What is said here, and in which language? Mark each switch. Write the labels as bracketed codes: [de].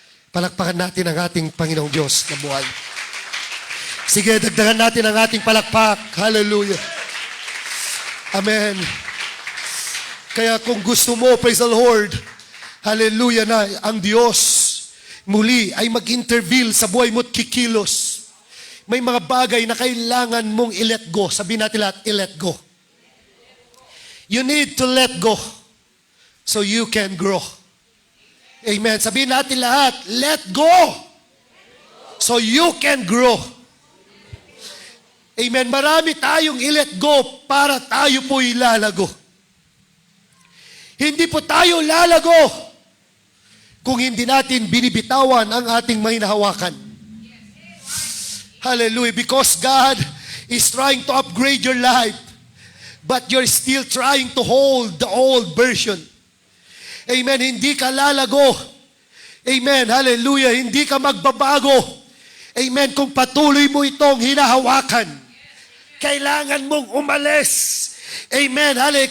[tl] Palakpakan natin ang ating Panginoong Diyos na buhay. Sige, dagdagan natin ang ating palakpak. Hallelujah. Amen. Kaya kung gusto mo, [en] praise the Lord, [tl] hallelujah, na ang Diyos muli ay mag-intervene sa buhay mo at kikilos. May mga bagay na kailangan mong i-let go. Sabihin natin lahat, i-let go. [en] You need to let go so you can grow. Amen. [tl] Sabihin natin lahat, [en] let go so you can grow. [tl] Amen. Marami tayong i-let go para tayo po ilalago. Hindi po tayo lalago kung hindi natin binibitawan ang ating may nahawakan. Hallelujah. [en] Because God is trying to upgrade your life, but you're still trying to hold the old version. [tl] Amen. Hindi ka lalago. Amen. Hallelujah. Hindi ka magbabago. Amen. Kung patuloy mo itong hinahawakan, kailangan mong umalis. Amen. Hallelujah.